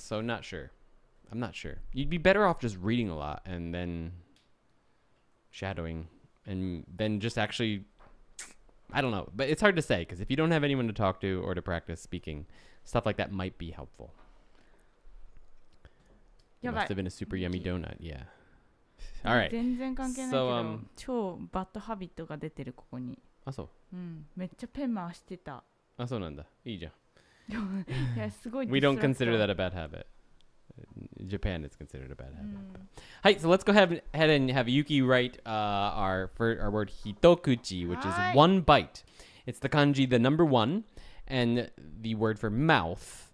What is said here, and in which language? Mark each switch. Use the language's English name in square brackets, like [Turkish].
[English] So I'm not sure. You'd be better off just reading a lot and then shadowing and then just actually, I don't know, but it's hard to say because if you don't have anyone to talk to or to practice speaking, stuff like that might be helpful. It must have been a super yummy donut. Yeah. All right. [Japanese] 全然関係ないけど、超バッドハビットが出てるここに。あ、そう。めっちゃペン回してた。あ、そうなんだ。いいじゃん。いや、すごい。 [English] We don't consider that a bad habit. In Japan, it's considered a bad habit. Hi, so let's go ahead and have Yuki write our word hitokuchi, which is 1 bite. It's the kanji, the number 1, and the word for mouth.